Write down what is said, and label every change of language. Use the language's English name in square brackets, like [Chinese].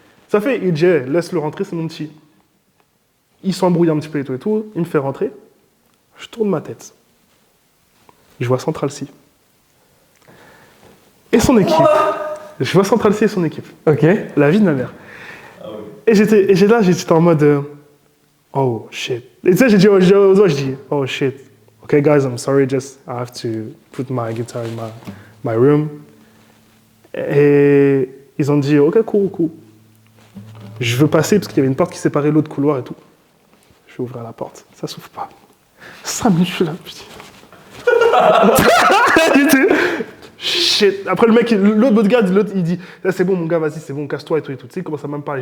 [French] Ça fait, il dit hey, laisse-le rentrer, c'est mon petit. Il s'embrouille un petit peu et tout, il me fait rentrer. Je tourne ma tête. Je vois Central C. Et son équipe. Je vois Central C et son équipe. Ok. La vie de ma mère. Et j'étais en mode [English] oh shit. [French] Et tu sais, j'ai dit aux autres, je dis [English] oh shit. Okay guys, I'm sorry, just I have to put my guitar in my room. [French] Et ils ont dit ok, cool. Je veux passer parce qu'il y avait une porte qui séparait l'autre couloir et tout. Je vais ouvrir la porte. Ça s'ouvre pas. 5 minutes, je suis là, putain. Shit. Après, l'autre bodyguard, il dit là, c'est bon, mon gars, vas-y, c'est bon, casse-toi et tout. Tu sais, il commence à même parler.